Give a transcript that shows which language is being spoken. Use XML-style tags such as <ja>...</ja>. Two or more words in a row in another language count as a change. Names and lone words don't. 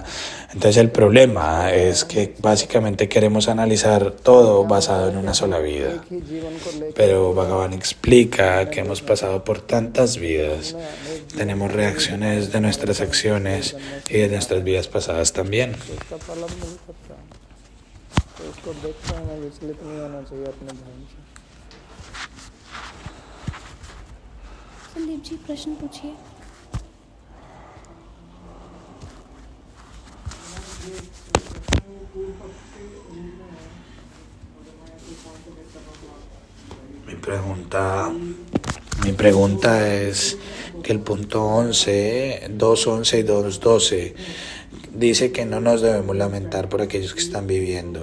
<es>Entonces el problema es que básicamente queremos analizar todo basado en una sola vida. Pero Bhagavan explica que hemos pasado por tantas vidas, tenemos reacciones de nuestras acciones y de nuestras vidas pasadas también.</es> <hi>संदीप जी प्रश्न पूछिए</hi> <es>Mi pregunta es que el punto 11, 2.11 y 2.12 dice que no nos debemos lamentar por aquellos que están viviendo.</es>